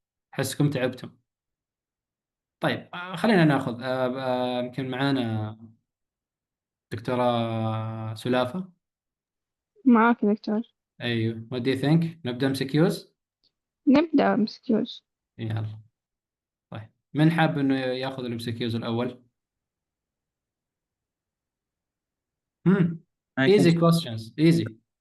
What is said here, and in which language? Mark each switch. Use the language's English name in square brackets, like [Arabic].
[Arabic] حسكم تعبتم. طيب خلينا ناخذ يمكن معانا دكتورة سلافة. معاك دكتور. [English] ايوه what do you think؟ [Arabic] نبدأ [English] MCQs؟ [Arabic] نبدأ MCQs. يلا. طيب من حاب انه ياخذ الMCQs الأول؟ [English] easy questions easy.